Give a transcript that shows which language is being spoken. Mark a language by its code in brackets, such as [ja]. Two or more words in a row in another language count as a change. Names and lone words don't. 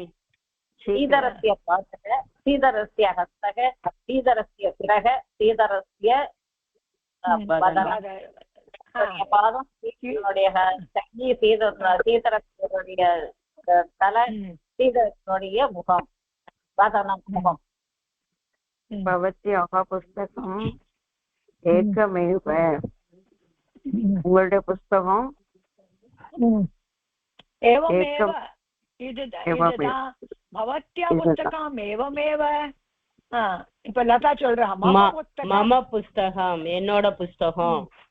[sa] श्रीधरस्य पादक, श्रीधरस्य हस्तक, श्रीधरस्य शिरक, श्रीधरस्य वदनम्. [ta] பாதம், ஸ்ரீதரனுடைய கை, ஸ்ரீதரனுடைய தலை, ஸ்ரீதரனுடைய முகம், வதனம், முகம். [sa] भवत्याः पुस्तकम् एकमेव, [ta] உங்களுடைய புஸ்தகம் [sa] एवमेव, இதுதான் भवत्या पुस्तकम् एवमेव. [ta] இப்ப லதா சொல்றா [sa] मम पुस्तकम्, [ta] என்னோட புஸ்தகம்.